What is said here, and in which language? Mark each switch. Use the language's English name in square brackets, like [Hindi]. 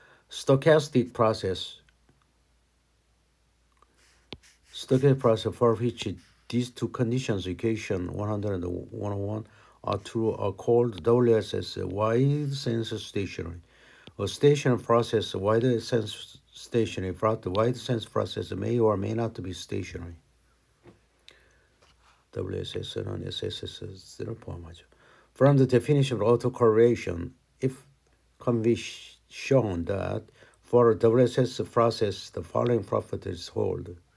[English] Stochastic process for which these two conditions, equation 100 and 101, are true are called WSS, wide sense stationary. A stationary process, wide sense stationary, the wide sense process may or may not be stationary. [Korean] WSS는 SSS를 포함하죠. [English] From the definition of autocorrelation, if can be shown that for a WSS process, the following properties hold.